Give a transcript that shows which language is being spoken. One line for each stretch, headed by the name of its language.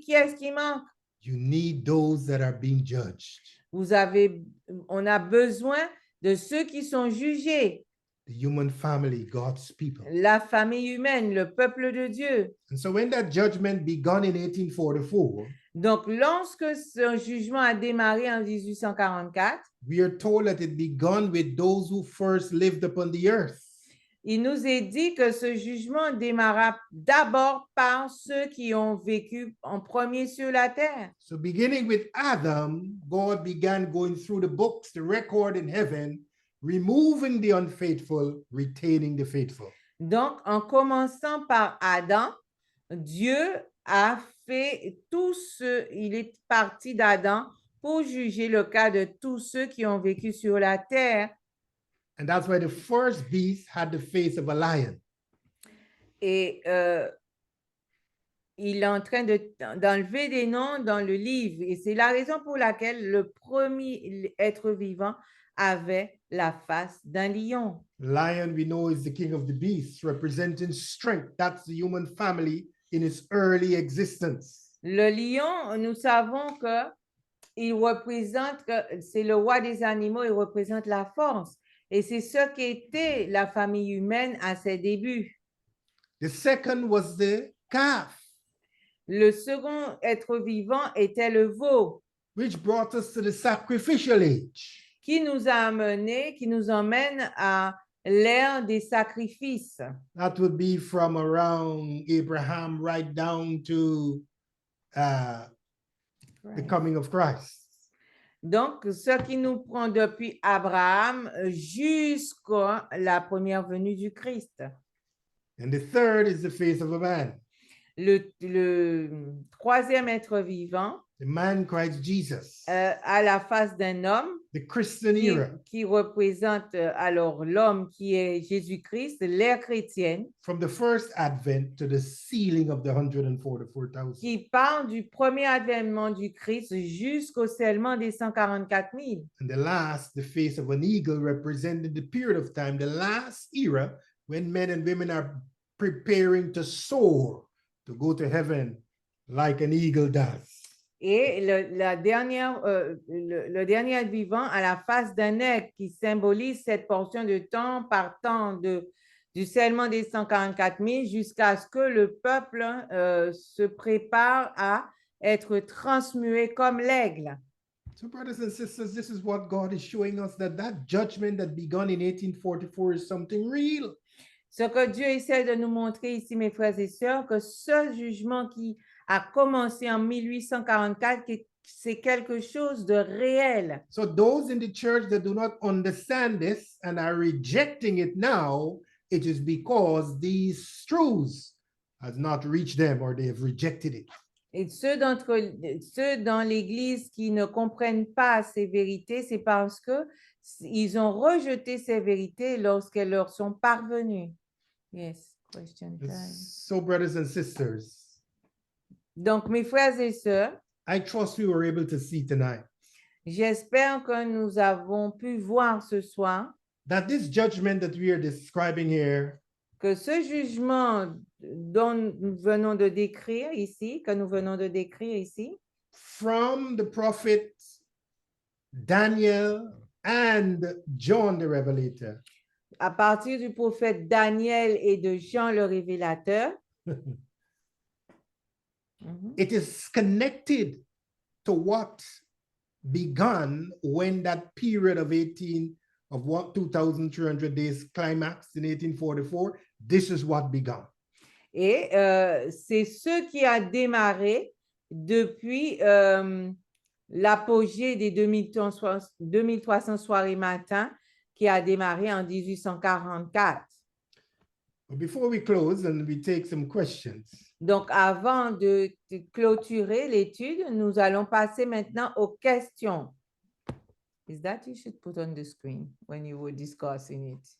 French: Qui est-ce qui manque?
English: You need those that are being judged.
French: On a besoin de ceux qui sont jugés.
English: The human family, God's people.
French: La famille humaine, le peuple de Dieu.
English: And so when that judgment began in 1844,
French: donc, lorsque ce jugement a démarré en 1844,
English: we are told that it began with those who first lived upon the earth.
French: Il nous est dit que ce jugement démarra d'abord par ceux qui ont vécu en premier sur la terre.
English: So beginning with Adam, God began going through the books, the record in heaven, removing the unfaithful, retaining the faithful.
French: Donc, en commençant par Adam, Dieu a fait il est parti d'Adam pour juger le cas de tous ceux qui ont vécu sur la terre.
English: And that's why the first beast had the face of a lion.
French: Et il est en train d'enlever des noms dans le livre. Et c'est la raison pour laquelle le premier être vivant avait la face d'un lion.
English: Lion, we know, is the king of the beasts, representing strength. That's the human family in its early existence.
French: Le lion, nous savons que c'est le roi des animaux, il représente la force. Et c'est ce qu'était la famille humaine à ses débuts.
English: The second was the calf.
French: Le second être vivant était le veau.
English: Which brought us to the sacrificial age.
French: qui nous a amenés, qui nous emmène à l'ère des sacrifices.
English: That would be from around Abraham right down to the coming of Christ.
French: Donc, ce qui nous prend depuis Abraham jusqu'à la première venue du Christ.
English: And the third is the face of a man,
French: Le troisième être vivant
English: the man Christ Jesus,
French: à la face d'un homme
English: the Christian era,
French: qui représente alors l'homme qui est Jésus-Christ, l'ère chrétienne,
English: from the first advent to the sealing of the 144,000.
French: qui part du premier avènement du Christ jusqu'au scellement des 144 000.
English: And the last, the face of an eagle, represented the period of time, the last era, when men and women are preparing to soar, to go to heaven like an eagle does.
French: Et le dernier vivant à la face d'un aigle qui symbolise cette portion de temps partant du scellement des 144 000 jusqu'à ce que le peuple se prépare à être transmué comme l'aigle.
English: So, brothers and sisters, this is what God is showing us, that judgment that began in 1844 is something real.
French: Ce que Dieu essaie de nous montrer ici, mes frères et sœurs, que ce jugement qui a commencé en 1844, c'est quelque chose de réel.
English: So those in the church that do not understand this and are rejecting it now, it is because these truths has not reached them or they have rejected it.
French: Et ceux dans l'Église qui ne comprennent pas ces vérités, c'est parce que ils ont rejeté ces vérités lorsqu'elles leur sont parvenues.
English: Yes, question time. So, brothers and sisters,
French: Donc, mes frères et sœurs,
English: I trust we were able to see tonight
French: j'espère que nous avons pu voir ce soir
English: that this judgment that we are describing here
French: que ce jugement dont nous venons de décrire ici,
English: from the prophet Daniel and John the Revelator,
French: à partir du prophète Daniel et de Jean le Révélateur,
English: it is connected to what began when that period of 2,300 days climaxed in 1844. This is what began.
French: Et c'est ce qui a démarré depuis l'apogée des 2300 soirées matin qui a démarré en 1844.
English: But before we close and we take some questions,
French: Donc, avant de clôturer l'étude, nous allons passer maintenant aux questions.
English: Is that you should put on the screen when you were discussing it?